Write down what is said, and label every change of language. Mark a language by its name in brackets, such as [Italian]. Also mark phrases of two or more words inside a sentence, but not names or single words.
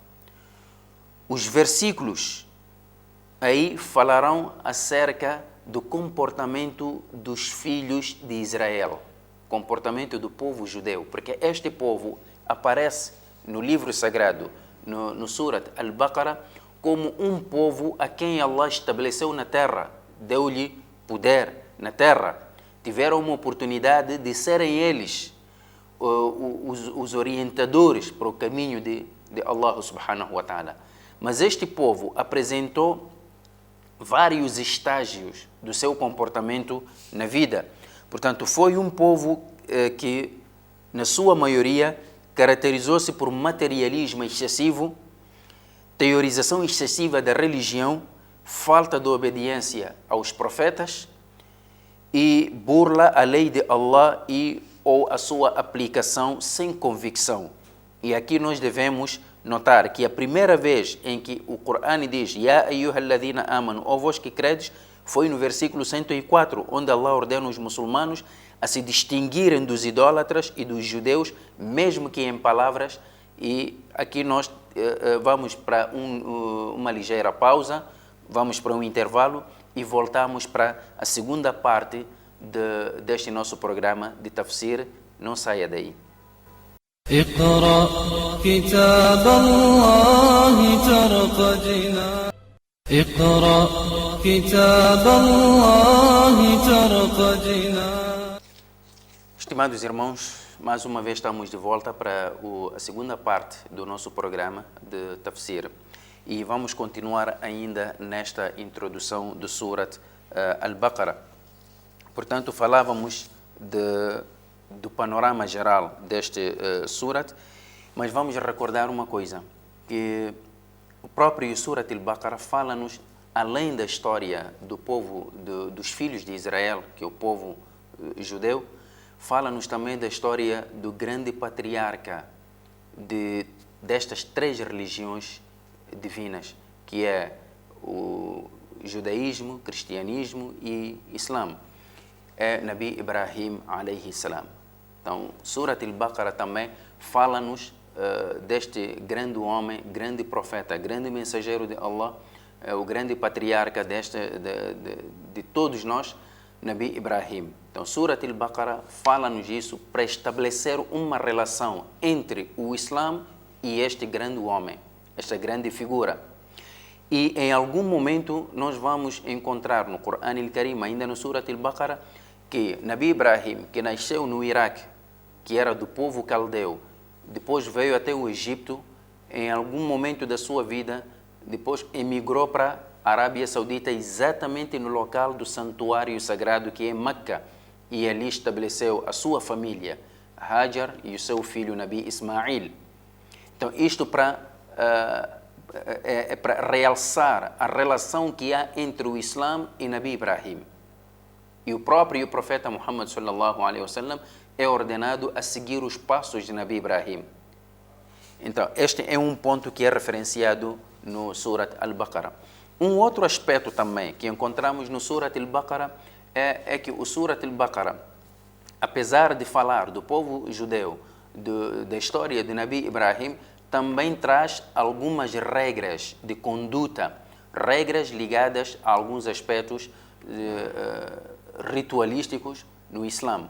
[Portuguese] Os versículos aí falarão acerca do comportamento dos filhos de Israel, comportamento do povo judeu, porque este povo aparece no livro sagrado, no Surat Al-Baqarah, como um povo a quem Allah estabeleceu na terra, deu-lhe poder na terra. Tiveram uma oportunidade de serem eles os orientadores para o caminho de [Arabic] الله سبحانه وتعالى. [Portuguese] Mas este povo apresentou vários estágios do seu comportamento na vida. Portanto, foi um povo que, na sua maioria, caracterizou-se por materialismo excessivo, teorização excessiva da religião, falta de obediência aos profetas e burla à lei de Allah ou a sua aplicação sem convicção. E aqui nós devemos notar que a primeira vez em que o Corão diz [Arabic] يا أيها الذين آمنوا, [Portuguese] ó vós que credes, foi no versículo 104, onde Allah ordena os muçulmanos a se distinguirem dos idólatras e dos judeus, mesmo que em palavras. E aqui nós vamos para uma ligeira pausa, vamos para um intervalo e voltamos para a segunda parte deste nosso programa de Tafsir. Não saia daí. [Arabic] اقرأ كتاب الله ترق جنان اقرأ كتاب الله ترق جنان. [Portuguese] Estimados irmãos, mais uma vez estamos de volta para a segunda parte do nosso programa de Tafsir e vamos continuar ainda nesta introdução do Surat Al-Baqarah. Portanto, falávamos do panorama geral deste Surat, mas vamos recordar uma coisa, que o próprio Surat al-Baqarah fala-nos, além da história do povo, dos filhos de Israel, que é o povo judeu, fala-nos também da história do grande patriarca destas três religiões divinas, que é o judaísmo, cristianismo e islã. É Nabi Ibrahim [Arabic] عليه السلام. [Portuguese] Então, Surat al-Baqarah também fala-nos deste grande homem, grande profeta, grande mensageiro de Allah, o grande patriarca de todos nós, Nabi Ibrahim. Então, Surat al-Baqarah fala-nos isso para estabelecer uma relação entre o Islã e este grande homem, esta grande figura. E em algum momento nós vamos encontrar no Corão al-Karim, ainda no Surat al-Baqarah, que Nabi Ibrahim, que nasceu no Iraque, que era do povo caldeu, depois veio até o Egito, em algum momento da sua vida, depois emigrou para a Arábia Saudita, exatamente no local do santuário sagrado que é Meca, e ali estabeleceu a sua família, Hajar e o seu filho Nabi Ismail. Então, isto para realçar a relação que há entre o Islã e Nabi Ibrahim. E o próprio profeta Muhammad [Arabic] صلى الله عليه وسلم [Portuguese] é ordenado a seguir os passos de Nabi Ibrahim. Então, este é um ponto que é referenciado no Surat al-Baqarah. Um outro aspecto também que encontramos no Surat al-Baqarah é que o Surat al-Baqarah, apesar de falar do povo judeu, da história de Nabi Ibrahim, também traz algumas regras de conduta, regras ligadas a alguns aspectos ritualísticos no Islã.